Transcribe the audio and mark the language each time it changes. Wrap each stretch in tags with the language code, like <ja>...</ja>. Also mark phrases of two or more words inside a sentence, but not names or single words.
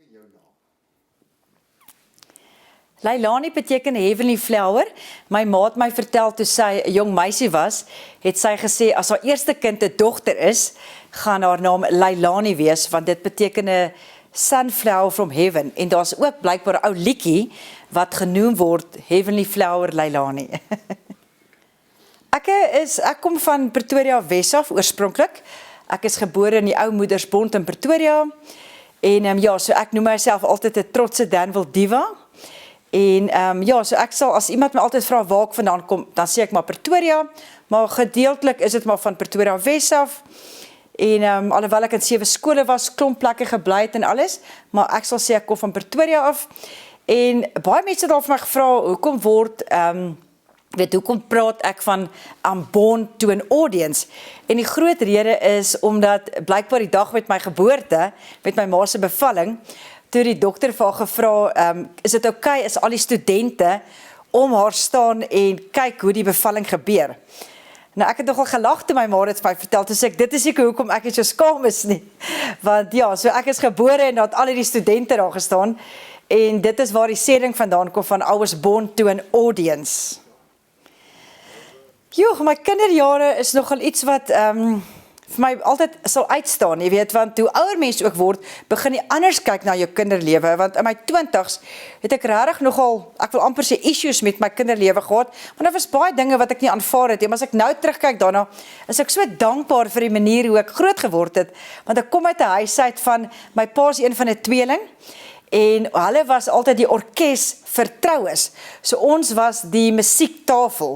<af>jou naam? Leilani beteken</af> <en>Heavenly Flower.</en> <af>My ma het my vertel toe sy 'n jong meisie was, het sy gesê as haar eerste kind 'n dogter is, gaan haar naam Leilani wees, want dit beteken 'n</af> <en>sunflower from heaven.</en> <af>En daar's ook blykbaar 'n ou liedjie wat genoem word Heavenly Flower Leilani. Ek kom van Pretoria Wes af oorspronklik. Ek is gebore in die ou Moedersbond in Pretoria. En ja, so ek noem myself altyd 'n trotse Danville diva. En ja, so ek sal, as iemand my altyd vra waar ek vandaan kom, dan sê ek maar Pretoria, maar gedeeltelik is dit maar van Pretoria Wes af. En alhoewel ek in 7 skole was, klomp plekke gebly het en alles, maar ek sal sê ek kom van Pretoria af. En baie mense het al vir my gevra, hoekom praat ek van</af> <en>I'm born to an audience?</en> <af>En die groot rede is, omdat blykbaar die dag met my geboorte, met my ma se bevalling, toe die dokter vir haar gevra, is dit okay, is al die studente om haar staan en kyk hoe die bevalling gebeur. Nou, ek het nogal gelag toe my ma dit vir my vertel, toe sê ek, dit is seker hoekom ek nie so skaam is nie. Want ja, so ek is gebore en dat al die studente daar gestaan, en dit is waar die sêding vandaan kom van</af> <en>I was born to an audience.</en> <af>Joh, my kinderjare is nogal iets wat vir my altyd sal uitstaan, jy weet, want hoe ouer mens ook word, begin jy anders kyk na jou kinderlewe, want in my 20's het ek regtig nogal, ek wil amper sê issues met my kinderlewe gehad, want daar was baie dinge wat ek nie aanvaar het, en as ek nou terugkyk daarna, is ek so dankbaar vir die manier hoe ek groot geword het, want ek kom uit 'n huis uit van, my pa is een van 'n tweeling, en hulle was altyd die orkes vir troues, so ons was die musiektafel.</af>